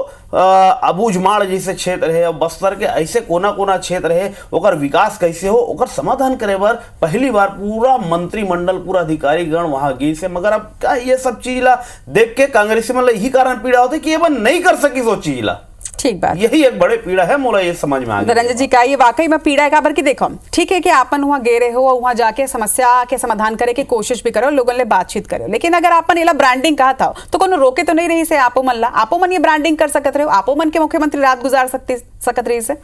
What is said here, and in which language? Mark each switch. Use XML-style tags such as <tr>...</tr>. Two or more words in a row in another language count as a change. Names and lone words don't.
<hne>अबूझमाड़ जैसे क्षेत्र है और बस्तर के ऐसे कोना कोना क्षेत्र है ओकर विकास कैसे हो, ओकर समाधान करे बर पहली बार पूरा मंत्रिमंडल, पूरा अधिकारी गण वहां गई से। मगर अब क्या ये सब चीज ला देख के कांग्रेसी मतलब यही कारण पीड़ा होती कि ये बन नहीं कर सकी सो चीज ला। ठीक बात, यही एक बड़े पीड़ा है, मोला ये समझ में आ गया। रंजन जी का ये वाकई में पीड़ा है काबर की देखो ठीक है कि आपन वहाँ गे रहे हो और वहाँ जाके समस्या के समाधान करे की कोशिश भी करो, लोगों ने बातचीत करो, लेकिन अगर आपन इला ब्रांडिंग कहा था तो कोनो रोके तो नहीं रही से आपो मन ला, आपो मन ये ब्रांडिंग कर सकत रहे हो, आपो मन के मुख्यमंत्री रात गुजार सकत रही से।</hne>